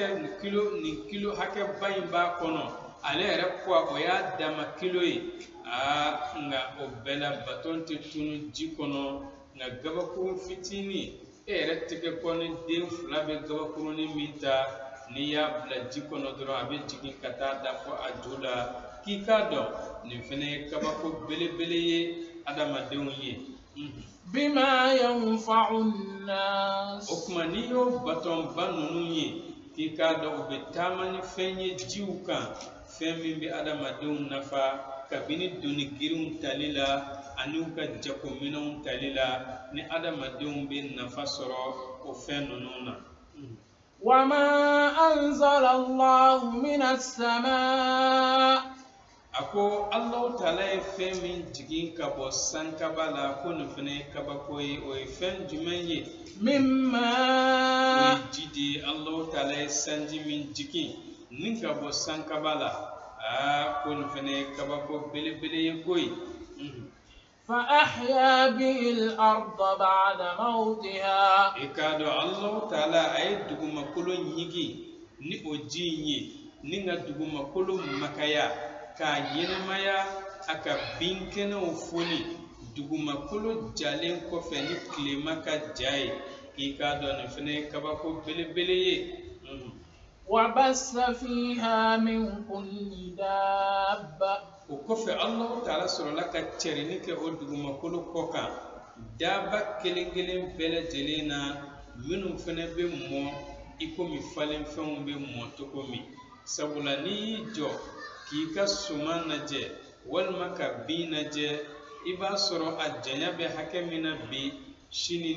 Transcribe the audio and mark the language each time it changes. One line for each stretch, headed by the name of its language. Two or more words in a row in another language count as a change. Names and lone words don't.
Bambara: hakɛ ba in b'a kɔnɔ ale yɛrɛ kuwa o y'a dama kilo ye nka o bɛɛ la baton tɛ tunu ji kɔnɔ nka gabakuru fitinin e yɛrɛ tɛgɛ kɔ ni den fila bɛ gabakurunin min ta n'i y'a bila ji kɔnɔ dɔrɔn a bɛ jigin ka taa da fɔ a ju la k'i k'a dɔn nin fɛnɛ ye kabako belebele ye adamadenw ye
Arabic: بما ينفع الناس
Bambara: o tuma n'i y'o baton ba ninnu ye k'i k'a dɔn u bɛ taama ni fɛn ye jiw kan fɛn min bɛ adamadenw nafa kabini doni girinw tali la ani u ka jagominɛnw tali la ni adamadenw bɛ nafa sɔrɔ o fɛn ninnu na
Arabic: وما أنزل الله من السماء
Bambara: a ko Allahu Ta'ala ye fɛn min jigin ka bɔ sankaba la ko nin fɛnɛ ye kabako ye o ye fɛn jumɛn ye
Arabic: من
Bambara: o
Arabic: ماء
Bambara: ye ji de ye Allahu Ta'ala ye sanji min jigin ni ka bɔ sankaba la ko nin fɛnɛ ye kabako belebele ye koyi
Arabic: فأحيا به الأرض بعد موتها
Bambara: i k'a dɔn Allahu Ta'ala a ye dugumakolo ɲigi ni o ji in ye ni ka dugumakolo makaya k'a ɲɛnɛmaya a ka binkɛnɛw foni dugumakolo jalen kɔfɛ ni tilema ka ja ye k'i k'a dɔn nin fɛnɛ ye kabako belebele ye
Arabic: وبث فيها من كل دابة
Bambara: o kɔfɛ Allahu Ta'ala sɔrɔla ka cɛrini kɛ o dugumakolo kɔ kan daba kelen kelen bɛɛ lajɛlen na minnu fɛnɛ bɛ mɔ i komi falenfɛnw bɛ mɔ cogo min sabula n'i y'i jɔ k'i ka suman lajɛ walima ka bin lajɛ i b'a sɔrɔ a janya bɛ hakɛ min na bi sini